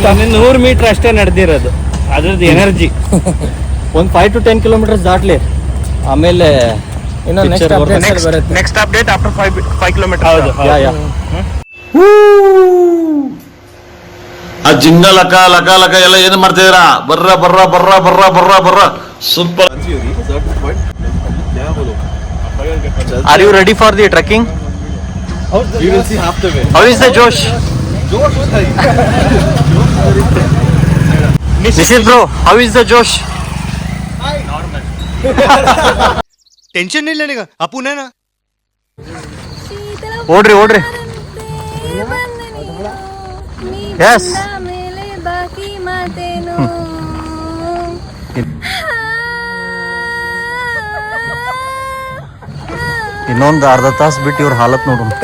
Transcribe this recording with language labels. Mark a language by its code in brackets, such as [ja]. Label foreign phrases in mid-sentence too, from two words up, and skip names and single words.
[kn] 100 ಮೀಟರ್ ಅಷ್ಟೇ ನಡೆದಿರೋದು. ಅದ್ರದ್ದು ಎನರ್ಜಿ ಒಂದು 5 to 10 ಕಿಲೋಮೀಟರ್ಸ್ ದಾಟ್ಲಿ. ಆಮೇಲೆ [en] next update after 5 kilometer. ಹೌದು. [kn] ಆ ಜಿಂಗ ಲಕ ಲಕ ಲಕ ಎಲ್ಲ ಏನ್ ಮಾಡ್ತಿದ್ದೀರಾ? ಬರ್ರ ಬರ್ರ ಬರ್ರ ಬರ್ರ ಬರ್ರ ಬರ್ರ ಸೂಪರ್. [en] Are you ready for the trekking? We will see half the way. How is the Josh? Nishit bro, how is the Josh? [hi] टेंशन नहीं लेने का, अपन है ना. [kn] ಓಡ್ರಿ Yes. ಮೇಲೆ ಬಾಕಿ ಮಾತೇನು ಇನ್ನೊಂದು ಅರ್ಧ ತಾಸು ಬಿಟ್ಟು ಇವ್ರ ಹಾಲತ್ ನೋಡು.